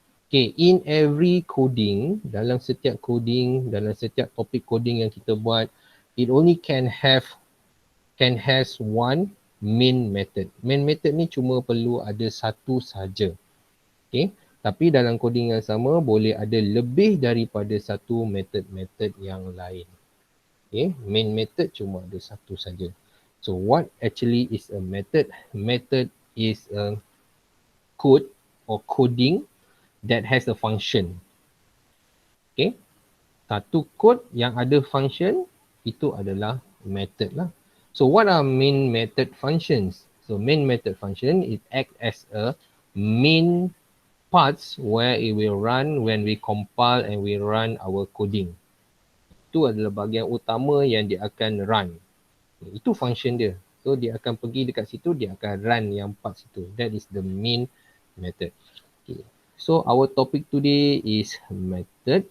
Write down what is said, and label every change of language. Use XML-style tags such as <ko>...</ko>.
<en>Okay, in every coding,</en> <ms>dalam setiap coding, dalam setiap topik coding yang kita buat,</ms> <en>it only can has one main method.</en> <ms>Main method ni cuma perlu ada satu saja. Okay, tapi dalam coding yang sama boleh ada lebih daripada satu method-method yang lain. Okay, main method cuma ada satu saja.</ms> <en>So what actually is a method? Method is a code or coding that has a function.</en> <ms>Okay, satu code yang ada function itu adalah method lah.</ms> <en>So what are main method functions? So main method function, it act as a main parts where it will run when we compile and we run our coding.</en> <ms>Itu adalah bahagian utama yang dia akan run. Itu function dia. So dia akan pergi dekat situ, dia akan run yang part situ.</ms> <en>That is the main method. Okay. So our topic today is method.</en>